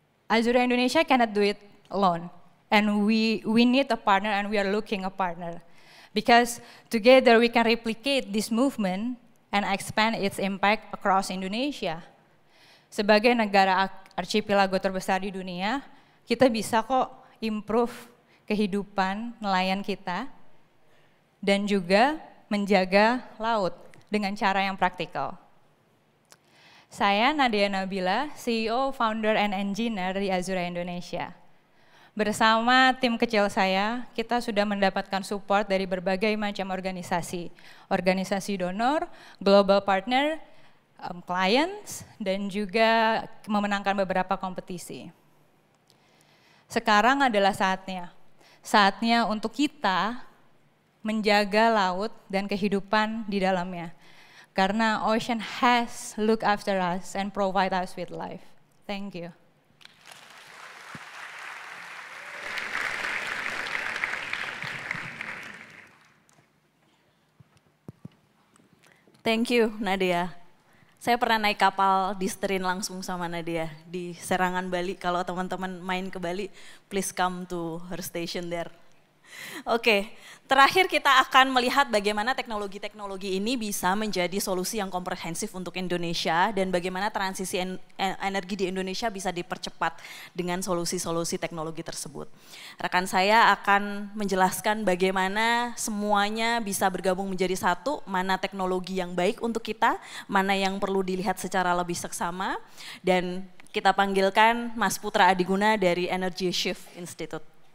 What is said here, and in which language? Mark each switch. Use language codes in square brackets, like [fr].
[en] Azura Indonesia cannot do it alone, and we need a partner, and we are looking a partner. Because together we can replicate this movement and expand its impact across Indonesia. [id] Sebagai negara archipelago terbesar di dunia, kita bisa kok improve kehidupan nelayan kita dan juga menjaga laut dengan cara yang praktikal. Saya Nadia Nabila, CEO, Founder, and Engineer di Azura Indonesia. Bersama tim kecil saya, kita sudah mendapatkan support dari berbagai macam organisasi. Organisasi donor, global partner, clients, dan juga memenangkan beberapa kompetisi. Sekarang adalah saatnya untuk kita menjaga laut dan kehidupan di dalamnya. [en] Karena ocean has look after us and provide us with life. Thank you. Thank you, Nadia. [id] Saya pernah naik kapal diseterin langsung sama Nadia di Serangan, Bali. Kalau teman-teman main ke Bali, [en] please come to her station there. [id] Oke, terakhir kita akan melihat bagaimana teknologi-teknologi ini bisa menjadi solusi yang komprehensif untuk Indonesia dan bagaimana transisi energi di Indonesia bisa dipercepat dengan solusi-solusi teknologi tersebut. Rekan saya akan menjelaskan bagaimana semuanya bisa bergabung menjadi satu, mana teknologi yang baik untuk kita, mana yang perlu dilihat secara lebih seksama, dan kita panggilkan Mas Putra Adiguna dari Energy Shift Institute.